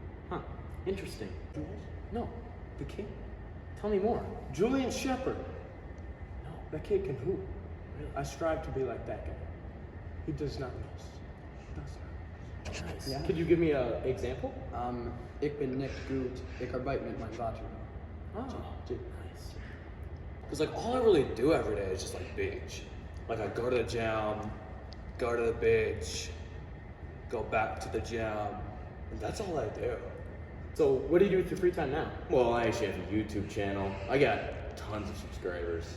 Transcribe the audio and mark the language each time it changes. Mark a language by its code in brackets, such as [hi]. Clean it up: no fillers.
[en] Huh. Interesting. No, the king. Tell me more. Julian Shepard. No. That kid can hoop. I strive to be like that guy. He does not miss. Nice. Yeah. Could you give me an example? [de] Ich bin nicht gut. Ich arbeite mit meinem Vater. [en] Oh, nice. Because like all I really do every day is just like beach. Like I go to the gym, go to the beach, go back to the gym, and that's all I do. So what do you do with your free time now? Well, I actually have a YouTube channel. I got tons of subscribers.